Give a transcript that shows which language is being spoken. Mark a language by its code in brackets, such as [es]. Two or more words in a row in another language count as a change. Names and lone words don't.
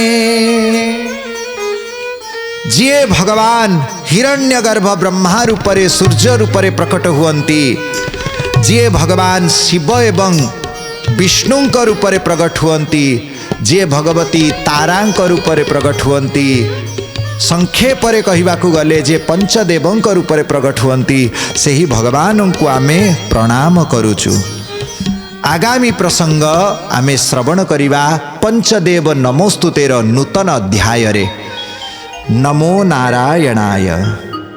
[or] ଯିଏ ଭଗବାନ ହିରଣ୍ୟଗର୍ଭ ବ୍ରହ୍ମା ରୂପରେ ସୂର୍ଯ୍ୟ ରୂପରେ ପ୍ରକଟ ହୁଅନ୍ତି, ଯିଏ ଭଗବାନ ଶିବ ଏବଂ ବିଷ୍ଣୁଙ୍କ ରୂପରେ ପ୍ରକଟ ହୁଅନ୍ତି, ଯିଏ ଭଗବତୀ ତାରାଙ୍କ ରୂପରେ ପ୍ରକଟ ହୁଅନ୍ତି, ସଂକ୍ଷେପରେ କହିବାକୁ ଗଲେ ଯେ ପଞ୍ଚଦେବଙ୍କ ରୂପରେ ପ୍ରକଟ ହୁଅନ୍ତି, ସେହି ଭଗବାନ କୁ ଆମେ ପ୍ରଣାମ କରୁଛୁ। ଆଗାମୀ ପ୍ରସଙ୍ଗ ଆମେ ଶ୍ରବଣ କରିବା ପଞ୍ଚଦେବ ନମୋସ୍ତୁତେର ନୂତନ ଅଧ୍ୟାୟ ରେ। [sa] नमो नारायणाय।